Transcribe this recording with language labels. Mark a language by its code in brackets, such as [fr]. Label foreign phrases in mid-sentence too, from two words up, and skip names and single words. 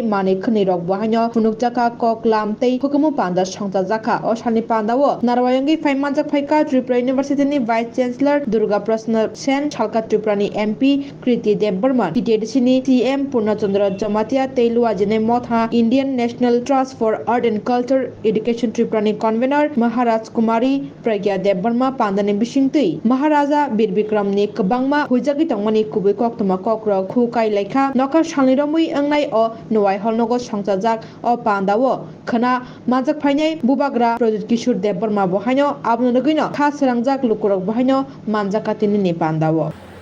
[trp] माने खनि रक बाहायनो फुनुकजाका कक लाम तै हुकुमु पान्दा संजाजाखा असानि पान्दावो नारवायंगि फाइमानजाक फाइका त्रिपुरा इउनिभार्सिटिनि वाइस चान्सलर दुर्गा प्रसन्न सेन सालका त्रिपुरानि एमपी कृति देव बर्मन टिटिडिसिनि सीएम पूर्णचंद्र जमातिया तै लुवाजिने मथा [en] Indian National [trp] ट्रस्ट फर आर्ट एंड कल्चर एडुकेशन त्रिपुरानि कन्वेनर महाराज कुमारी प्रज्ञा देव बर्मा पांदानि बिसिंगतै महाराजा बीर बिक्रमनि कबांमा हुइजागि तंगमानि कुबै कक्तमा कक्र खुकाय लेखा नकर सालनिरमुइ अंगनाय अ नुवाय हलनगो संजाजाक अ पांदावो खना मानजाक फाइनाय बुबाग्रा प्रजुत किशोर देव बर्मा बहायनो आबनुगैनो खा सोरांजाक लुकुरक बहायनो मानजाकातिनि पांदावो